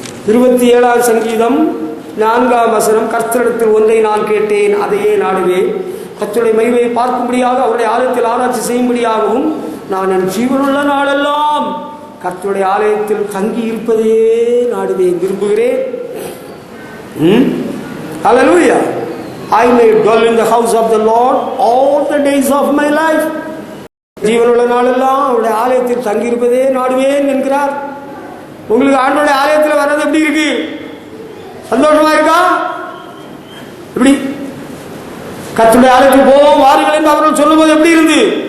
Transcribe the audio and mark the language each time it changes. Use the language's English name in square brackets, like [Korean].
[Tamil] 27ஆம் சங்கீதம் 4ஆம் வசனம், கர்த்தரிடத்தில் ஒன்றை நான் கேட்டேன், அதையே நாடுவேன், கர்த்தருடைய மகிமையை பார்க்கும்படியாக அவருடைய ஆலயத்தில் ஆராய்ச்சி செய்யும்படியாகவும் நான் என் ஜீவனுள்ள நாளெல்லாம் கர்த்தருடைய ஆலயத்தில் தங்கி இருப்பதே நாடுவேன், விரும்புகிறேன். [English] Hallelujah. I may dwell in the house of the Lord all the days of my life. [Tamil] ஜீவனுள்ள நாளெல்லாம் அவருடைய ஆலயத்தில் தங்கி இருப்பதே நாடுவேன் என்கிறார். உங்களுக்கு ஆண்டவருடைய ஆலயத்தில் வர்றது எப்படி இருக்கு? சந்தோஷமா இருக்கா? எப்படி கர்த்தருடைய ஆலயத்துக்கு போவோம் வாருங்கள் என்று அவர்கள் சொல்லும்போது எப்படி இருந்து?